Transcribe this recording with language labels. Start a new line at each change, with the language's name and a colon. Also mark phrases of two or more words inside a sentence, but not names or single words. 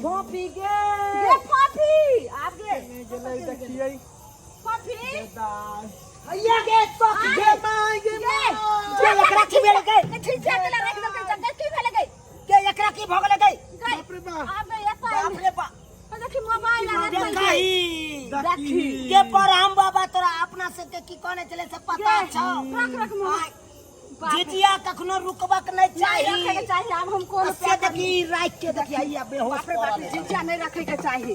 Maithili: फोपी गे गे फोफी आप गे गेले देखिए फोफी हैया गे सखी गे माय गे गे गे एकरा की भेल गे झिझिया के रख दो के जगह की भेले गे गे एकरा की भ गेल गे बाप रे बाप आप गे एता बाप रे बाप देखी मोबाइल आ देखही देखी के पर हम बाबा तोरा अपना से के की कहने चले से पता छौ रख मोबाइल जिजिया कखनो रुकबक नहीं नहीं रखे के चाहिए चाहिए अब हम कौन से देखी राख के देखी हैया बेहोश बाप रे बाप झिझिया नहीं रखे के चाहिए